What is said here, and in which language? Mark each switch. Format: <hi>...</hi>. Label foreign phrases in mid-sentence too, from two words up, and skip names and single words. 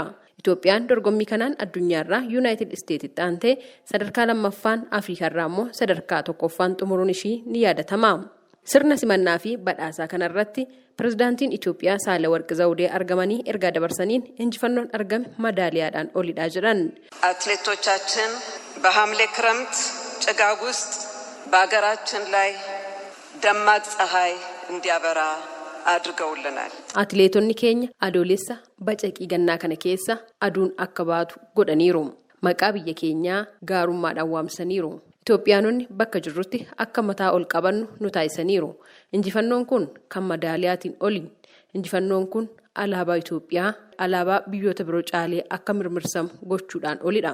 <om>Itoophiyaan dorgommii kanaan addunyaarraa Yuunaayitid Isteetitti aantee sadarkaa lammaffaan Afriikaarraa immoo sadarkaa tokkoffaan xumuruun ishii ni yaadatama. Sirna simannaa fi badhaasaa kanarratti pirezidaantiin Itoophiyaa Saahilewarq Zawudee argamanii ergaa dabarsaniin injifannoon argame madaaliyaadhaan olidha jedhan.</om> <am>አትሌቶቻችን በሐምሌ ክረምት ጭጋግ ውስጥ በአገራችን ላይ ደማቅ ፀሐይ እንዲያበራ አድርገውልናል።</am> <om>Atileetonni keenya adoolessa bacaqii gannaa kana keessa aduun akka baatu godhaniiru. Maqaa biyya keenyaa gaarummaadhaan waamsaniiru. Itoophiyaanonni bakka jirrutti akka mataa ol qabannu nu taasisaniiru. Injifannoon kun kan madaaliyaatiin oli. Injifannoon kun alaabaa Itoophiyaa, alaabaa biyyoota biroo caalee akka mirmirsamu gochuudhaan olidha.</om>